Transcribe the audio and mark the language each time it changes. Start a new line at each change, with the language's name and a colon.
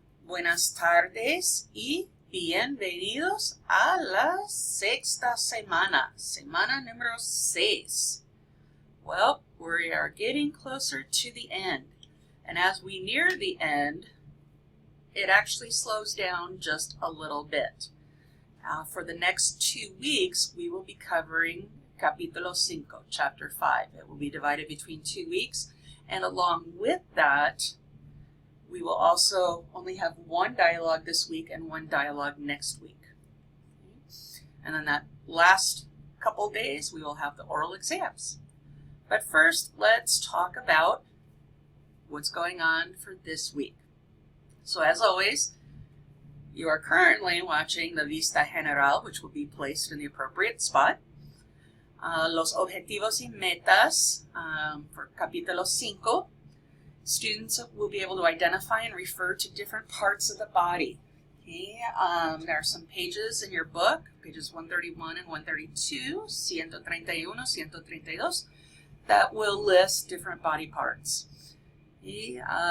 Spanish: Buenas tardes y bienvenidos a la sexta semana, semana número 6.
English: Well, we are getting closer to the end, and as we near the end, it actually slows down just a little bit. For the next 2 weeks, we will be covering Capítulo 5, Chapter 5. It will be divided between 2 weeks, and along with that, we will also only have one dialogue this week and one dialogue next week. And then that last couple days, we will have the oral exams. But first, let's talk about what's going on for this week. So as always, you are currently watching the Vista General, which will be placed in the appropriate spot.
Spanish: Los objetivos y metas
English: for
Spanish: Capítulo 5.
English: Students will be able to identify and refer to different parts of the body. Okay? There are some pages in your book, pages 131 and 132, 131, 132, that will list different body parts. Okay?